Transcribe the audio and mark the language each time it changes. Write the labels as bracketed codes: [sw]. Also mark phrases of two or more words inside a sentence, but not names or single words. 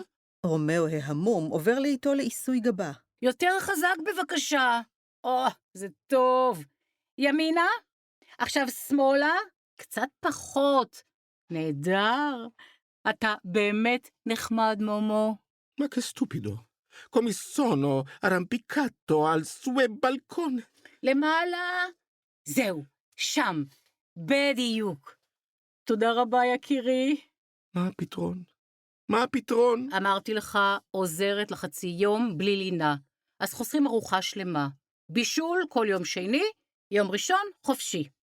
[he] רומאו ההמום עובר לאיתו לעיסוי גבה. יותר חזק בבקשה. זה טוב. ימינה, עכשיו שמאלה, קצת פחות. נהדר. אתה באמת נחמד, מומו. [it] Ma che stupido. Come sono arrampicato al suo balcone. [he] למעלה. זהו, שם. בדיוק. תודה רבה, יקירי. מה הפתרון? מה הפתרון? אמרתי לך, עוזרת לחצי יום בלי לינה. אז חוסרים ארוחה שלמה. בישול כל יום שני, יום ראשון חופשי.